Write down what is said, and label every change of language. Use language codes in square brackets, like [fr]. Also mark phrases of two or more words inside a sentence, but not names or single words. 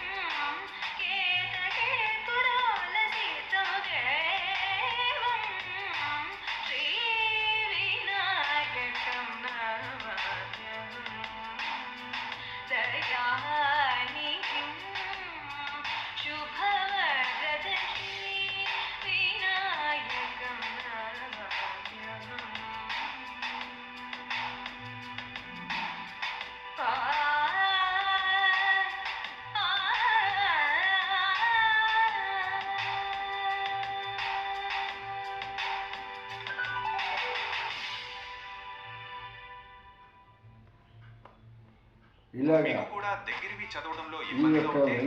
[sa] केतके पुरोलसितं देवं श्रीविनायकं नमाम्यहम् दयानिधिं शुभवरदश्री विनायकं नमाम्यहम् आ आ [te] ఇలాగా మీకు కూడా దగ్గరివి చదవడంలో ఈ ఇబ్బందిగా యొక్క ఉంటే